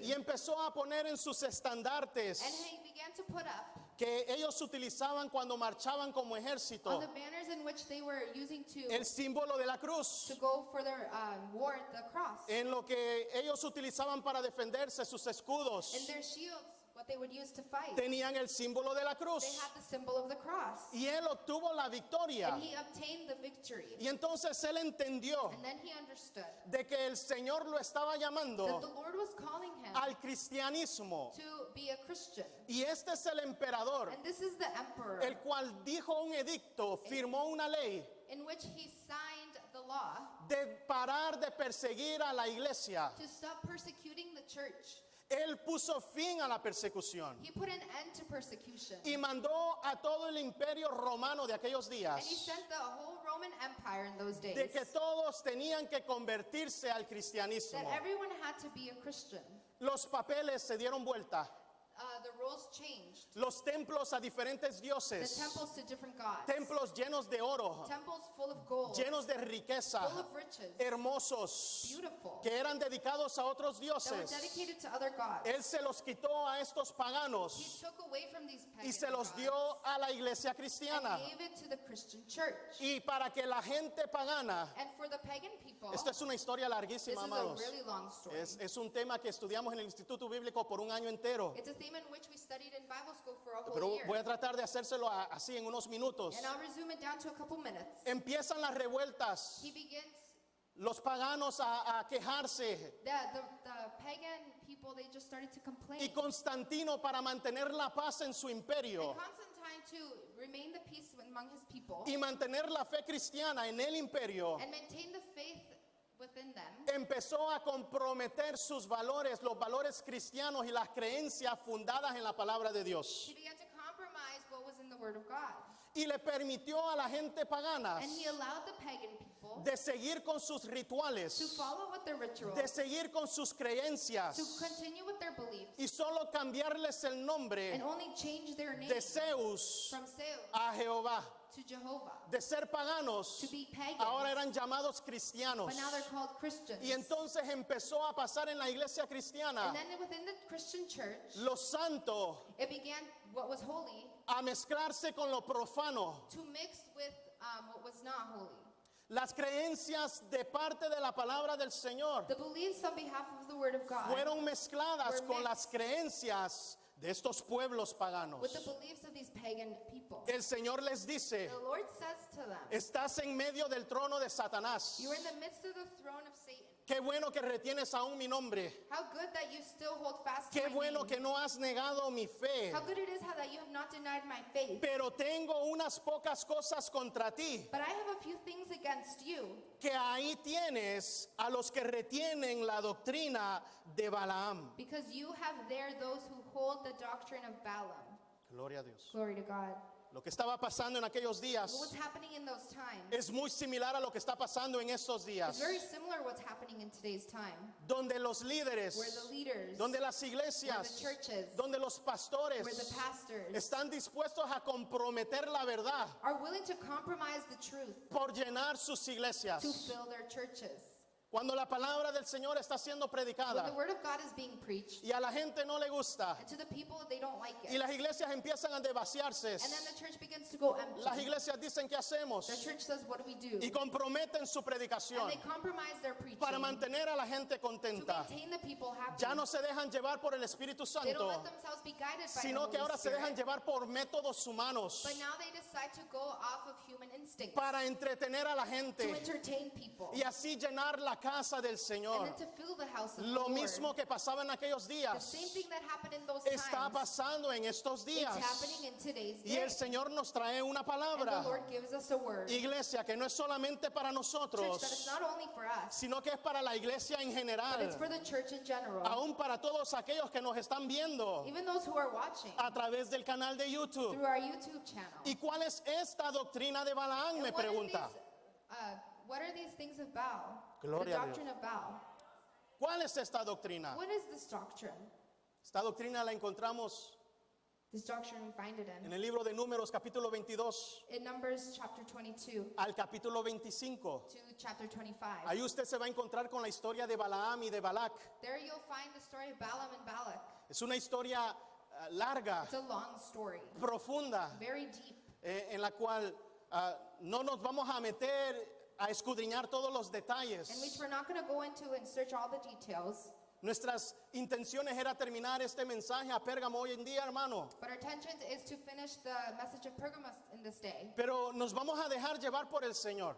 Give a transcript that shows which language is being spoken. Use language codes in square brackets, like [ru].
[es] Y empezó a poner en sus estandartes [en] And he began to put up [es] que ellos utilizaban cuando marchaban como [en] on [es] ejército [en] the banners in which they were using [es] el símbolo de la cruz, [en] to go for their war, the cross. [es] en lo que ellos utilizaban para defenderse, sus escudos [en] In their shields, what they would use to fight, [es] tenían el símbolo de la [en] they [es] cruz. [en] had the symbol of the cross. [es] Y él obtuvo la victoria. [en] And he obtained the victory. [es] Y entonces él entendió [en] And then he understood [es] de que el Señor lo estaba [en] that the [es] llamando [en] Lord was calling him [es] al cristianismo. [en] to be a Christian. [es] Y este es el emperador, [en] And this is the emperor [es] el cual dijo un edicto, firmó una ley [en] in which he signed the law [es] de parar de perseguir a la iglesia. [en] to stop persecuting the church. [es] Él puso fin a la persecución [en] He put an end to persecution. [es] y mandó a todo el imperio romano de aquellos [en] And he [es] días [en] sent the whole Roman Empire in those days [es] de que todos tenían que convertirse al cristianismo. [en] that everyone had to be a Christian. [es] Los papeles se dieron vuelta, [en] The roles changed. [es] los templos a diferentes [en] The [es] dioses, [en] temples to different gods. [es] templos llenos de oro, [en] Temples full of gold. [es] llenos de riqueza, [en] Full of riches. [es] hermosos, [en] Beautiful. [es] que eran dedicados a otros [en] That were [es] dioses. [en] dedicated to other gods. [es] Él se los quitó a estos [en] He [es] paganos [en] took away from these [es] y [en] pagan [es] se los [en] gods [es] dio a la iglesia [en] and [es] cristiana. [en] gave it to the Christian church. [es] Y para que la gente pagana, [en] And for the pagan people, [es] esta es una historia [en] this [es] larguísima, [en] is a [es] amados. [en] really long story. [es] Es un tema que estudiamos en el Instituto Bíblico por un año entero. [en] It's a theme in which we studied in Bible school for a whole [es] Pero [en] year. [es] voy a tratar de hacérselo así en unos minutos. [en] And I'll resume it down to a couple minutes. [es] Empiezan las revueltas, [en] He begins, [es] los paganos a quejarse. [en] the pagan people, they just started to complain. [es] Y Constantino, para mantener la paz en su [en] And [es] imperio [en] Constantine, to remain the peace among his people [es] y mantener la fe cristiana en el imperio, [en] and maintain the faith within them, [es] empezó a comprometer sus valores, los valores cristianos y las creencias fundadas en la palabra de Dios. [en] he began to compromise what was in the Word of God. [es] Y le permitió a la gente pagana [en] And he allowed the pagan people [es] de seguir con sus [en] to [es] rituales, [en] follow with their rituals, [es] de seguir con sus [en] to [es] creencias [en] continue with their beliefs, [es] y solo cambiarles el nombre [en] and only change their name [es] de Zeus [en] from Zeus [es] a Jehová. [en] to Jehovah. [es] De ser paganos, [en] To be pagans, [es] ahora eran llamados cristianos. [en] but now they're called Christians. [es] Y entonces empezó a pasar en la iglesia cristiana [en] And then within the Christian church, [es] lo santo [en] it began what was holy [es] a mezclarse con lo profano. [en] to mix with what was not holy. [es] Las creencias de parte de la palabra del Señor [en] The beliefs on behalf of the Word of God [es] fueron mezcladas [en] were [es] con las [en] mixed [es] creencias de estos pueblos paganos. [en] with the beliefs of these pagan people. [es] El Señor les dice, [en] The Lord says to them, [es] estás en medio del trono de Satanás. [en] you are in the midst of the throne of Satan. [es] Qué bueno que retienes aún mi nombre. [en] How good that you still hold fast to [es] Qué [en] my [es] bueno [en] name. [es] que no has negado mi fe. [en] How good it is how that you have not denied my faith. [es] Pero tengo unas pocas cosas contra ti. [en] But I have a few things against you. [es] Que ahí tienes a los que retienen la doctrina de Balaam. [en] Because you have there those who hold the doctrine of Balaam. [es] Gloria a Dios. [en] Glory to God. [es] Lo que estaba pasando en aquellos días [en] What was happening in those times [es] es muy similar a lo que está pasando en estos [en] is [es] días, [en] very similar to what's happening in today's time. [es] donde los líderes, [en] Where the leaders, [es] donde las [en] where [es] iglesias, [en] the churches, [es] donde los pastores [en] where the pastors [es] están dispuestos a comprometer la verdad [en] are willing to compromise the truth [es] por llenar sus [en] to [es] iglesias. [en] fill their churches. [es] Cuando la palabra del Señor está siendo [en] when the [es] predicada [en] word of God is being preached, [es] y a la gente no le gusta [en] and to the people they don't like [es] y [en] it, [es] las iglesias empiezan a devaciarse, [en] and then the church begins to go empty. [es] las iglesias dicen ¿qué hacemos? [en] The church says, what do we do? [es] Y comprometen su [en] And [es] predicación [en] they compromise their preaching [es] para mantener a la gente [en] to [es] contenta. [en] maintain the people happy. [es] Ya no se dejan llevar por el Espíritu [en] They don't [es] Santo, [en] let themselves be guided by the [es] sino que [en] Holy [es] ahora se [en] Spirit, [es] dejan llevar por métodos humanos [en] but now they decide to go off of human instincts [es] para entretener a la [en] to [es] gente [en] entertain people [es] y así llenar la casa del [en] and [es] Señor. [en] then to fill the house of [es] Lo [en] the [es] mismo [en] Lord. [es] que pasaba en aquellos [en] The [es] días [en] same thing that happened in those [es] está [en] times, [es] pasando en estos [en] it's [es] días. [en] happening in today's [es] Y [en] day. [es] el Señor nos trae una [en] And [es] palabra, [en] the Lord gives us a word. [es] iglesia, que no es solamente para [en] Church, that it's [es] nosotros, [en] not only for us, [es] sino que es para la iglesia en [en] but it's [es] general, [en] for the church in general. [es] aún para todos aquellos que nos están viendo [en] Even those who are watching [es] a través del canal de YouTube. [en] through our YouTube channel. [es] ¿Y cuál es esta doctrina de Balaam? Me [en] And what are [es] pregunta. [en] what are these things of Baal? [es] Gloria [en] The [es] a Dios. [en] doctrine of Baal. [es] ¿Cuál es esta doctrina? [en] What is this doctrine? [es] Esta doctrina la encontramos [en] This doctrine we find it [es] en el libro de Números capítulo 22 [en] in Numbers chapter 22 [es] al capítulo 25. [en] to chapter 25. [es] Ahí usted se va a encontrar con la historia de Balaam y de Balac. [en] There you'll find the story of Balaam and Balak. [es] Es una historia larga, [en] It's a long story, [es] profunda, [en] very deep, [es] en la cual no nos vamos a meter a escudriñar todos los [en] in which [es] detalles. [en] we're not going to go into and search all the details. [es] Nuestras intenciones era terminar este mensaje a Pérgamo hoy en día, hermano. [en] But our intention is to finish the message of Pergamos in this day. [es] Pero nos vamos a dejar llevar por el Señor.